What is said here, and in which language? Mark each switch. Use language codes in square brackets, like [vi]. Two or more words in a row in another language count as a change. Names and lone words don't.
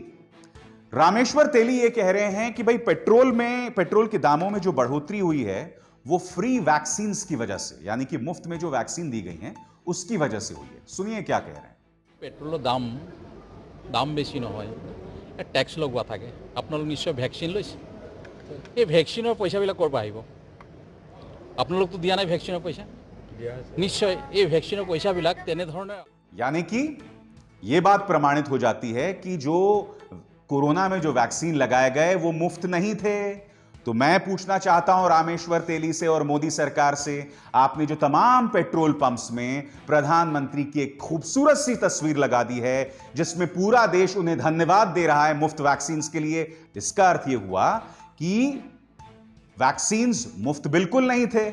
[hi] रामेश्वर तेली ये कह रहे हैं कि भाई पेट्रोल के दामों में जो बढ़ोतरी हुई है वो फ्री वैक्सीन की वजह से, यानी कि मुफ्त में जो वैक्सीन दी गई हैं उसकी वजह से हुई है। सुनिए क्या कह रहे हैं। [as] পেট্ৰ'ল দাম বেছি নহয়, টেক্স লগোৱা থাকে। আপোনালোক নিশ্চয় ভ্যাকচিন লৈছে, এই ভ্যাকচিনৰ পইচাবিলাক ক'ৰ পৰা আহিব? আপোনালোকতো দিয়া নাই ভ্যাকচিনৰ পইচা। নিশ্চয় এই ভ্যাকচিনৰ পইচাবিলাক তেনেধৰণে, [hi] यानी कि यह बात प्रमाणित हो जाती है कि जो कोरोना में जो वैक्सीन लगाए गए वो मुफ्त नहीं थे। तो मैं पूछना चाहता हूं रामेश्वर तेली से और मोदी सरकार से, आपने जो तमाम पेट्रोल पंप्स में प्रधानमंत्री की एक खूबसूरत सी तस्वीर लगा दी है जिसमें पूरा देश उन्हें धन्यवाद दे रहा है मुफ्त वैक्सीन के लिए, इसका अर्थ यह हुआ कि वैक्सीन मुफ्त बिल्कुल नहीं थे।